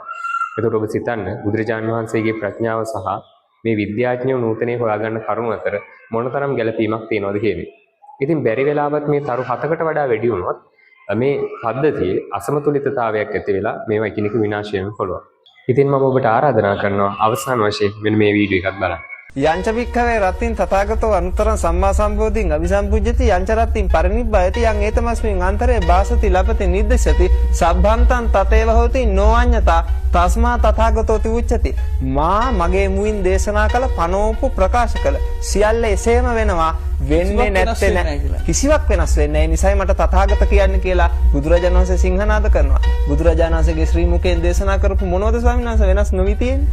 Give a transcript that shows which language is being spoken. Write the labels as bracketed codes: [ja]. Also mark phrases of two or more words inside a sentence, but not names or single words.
[si] එතකොට ඔබ සිතන්න බුදුරජාණන් වහන්සේගේ ප්‍රඥාව සහ මේ විද්‍යාඥයෝ නූතනයේ හොයාගන්න කරුණු අතර මොනතරම් ගැළපීමක් තියෙනවද කියන්නේ. ඉතින් බැරි වෙලාවත් මේ තරු 7කට වඩා වැඩි වුණොත් මේ පද්ධතියේ අසමතුලිතතාවයක් ඇති වෙලා මේවා එකිනෙක විනාශ වෙන්න පුළුවන්. ඉතින් මම ඔබට ආරාධනා කරනවා අවසාන වශයෙන් මෙන්න මේ වීඩියෝ එකත් බලන්න. [pi] යංච වික්ඛවේ රත්තින් තථාගතෝ අනුතරං සම්මා සම්බෝධින් අபிසම්පුජ්ජති යංච රත්තින් පරිනිබ්බයති යං ඒතමස්මින් අන්තරේ වාසති ලපති නිද්දසති සබ්බන්තං තතේව හෝති නොඅඤ්ඤතා තස්මා තථාගතෝති උච්චති. [si] මා මගේ මුවින් දේශනා කළ පනෝපු ප්‍රකාශ කළ සියල්ල එසේම වෙනවා වෙන්නේ නැත්තේ නෑ. කිසිවක් වෙනස් වෙන්නේ නැහැ. නිසයි මට තථාගත කියන්නේ කියලා බුදුරජාණන් වහන්සේ සිංහනාද කරනවා. බුදුරජාණන් වහන්සේගේ ශ්‍රී මුඛයෙන් දේශනා කරපු මොනවද ස්වාමීන් වහන්සේ වෙනස් නොවි තියෙන්නේ?